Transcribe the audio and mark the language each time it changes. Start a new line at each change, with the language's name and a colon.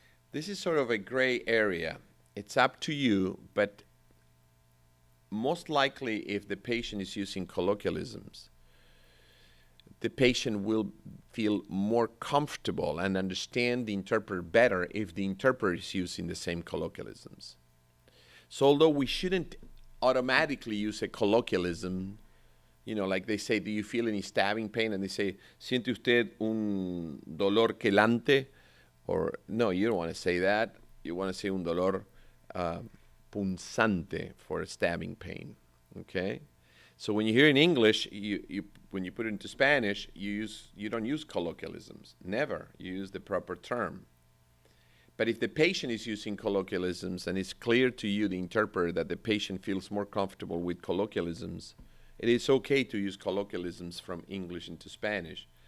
English: This is sort of a gray area. It's up to you, but most likely if the patient is using colloquialisms, the patient will feel more comfortable and understand the interpreter better if the interpreter is using the same colloquialisms. So although we shouldn't automatically use a colloquialism, you know, like they say, do you feel any stabbing pain?
Spanish: And they say, ¿siente usted un dolor quelante?
English: Or, no, you don't want to say that. You want to say
Spanish: un dolor punzante
English: for a stabbing pain, okay? So when you hear in English, when you put it into Spanish, you don't use colloquialisms. Never. You use the proper term. But if the patient is using colloquialisms and it's clear to you, the interpreter, that the patient feels more comfortable with colloquialisms, it is okay to use colloquialisms from English into Spanish.